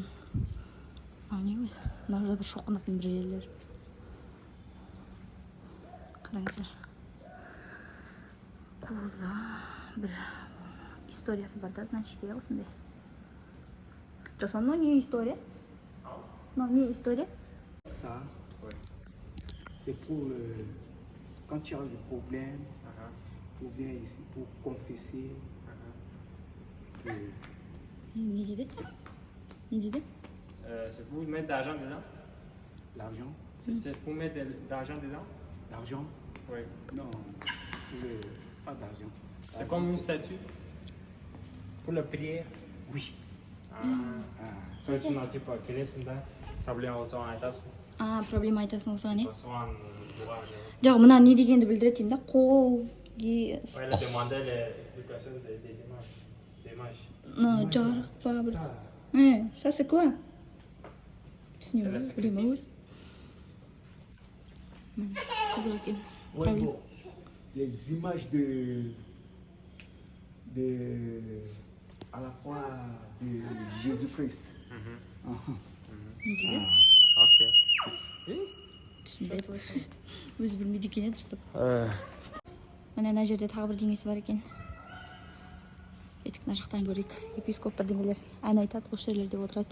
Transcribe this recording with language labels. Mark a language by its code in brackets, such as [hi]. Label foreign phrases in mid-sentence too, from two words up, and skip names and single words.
[kk] Не өзі? Мына бір шоқынатын бір жерлер. Қараңыздар. Қоза бір историясы бар да, значит, осындай. Жосан, не история? Не история? [fr] Ça, ouais. C'est pour quand tu as des problèmes, tu viens ici pour confesser. [kk] Не dit? [fr] C'est pour mettre de l'argent dedans? L'argent? C'est pour mettre de l'argent dedans? L'argent? Oui. Non, pas d'argent. C'est comme une statue? Pour la prière? Oui. [ru] Точно, типа, [kk] келесіңді, проблема осыған айтасың. Проблема айтасың осыған, не? Осыған бұған жауыз. Жоқ, мына не дегенді білдіретін да, қол, [fr] Ouais, elle a demandé l'explication des images. [kk] Жарық па бір. [fr] Ça c'est quoi? C'est le sacrifice. [kk] Қызық екен. [fr] Ouais, bon. Les images à la croix de Jésus-Christ. [kk] Окей. Түсінбеді. Өзі білмейді екен еді ұстап. Мына жерде тағы бір деңесі бар екен. Етік мына жақтан көрейік. Епископ бірдемелер ән айтады, осы жерлерде отырады.